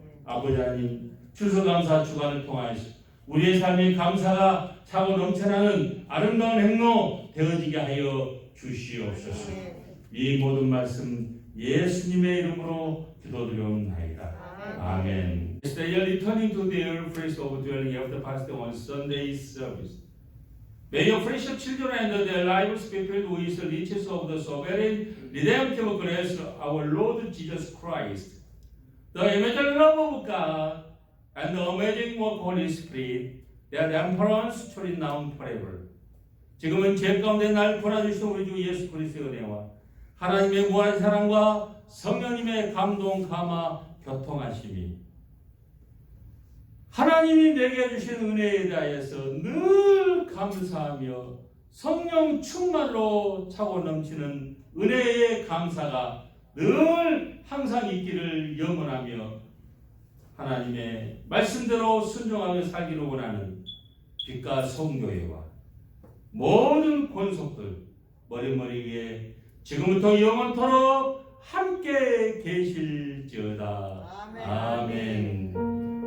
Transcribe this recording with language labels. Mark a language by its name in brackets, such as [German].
[Korean] 아버지 하나님, 추수감사 주간을 통하여서 우리의 삶의 감사가 차고 넘쳐나는 아름다운 행로 되어지게 하여 주시옵소서. 이 모든 말씀 예수님의 이름으로 기도드리옵나이다. 아멘. [English] They are returning to their place of dwelling after Pastor on Sunday's service. May your precious children and their lives be filled with the riches of the sovereign redemptive grace of our Lord Jesus Christ, the immeasurable love of God, and the amazing work of Holy Spirit, their emperance truly now forever. [Korean] 지금은 죄 가운데 날 구원하주신 우리 주 예수 그리스도의 은혜와 하나님의 무한 사랑과 성령님의 감동, 감화, 교통하심이 하나님이 내게 주신 은혜에 대하여서 늘 감사하며 성령 충만으로 차고 넘치는 은혜의 감사가 늘 항상 있기를 염원하며 하나님의 말씀대로 순종하며 살기를 원하는 빛과 성교회와 모든 권속들 머리머리 위에 지금부터 영원토록 함께 계실지어다. 아멘.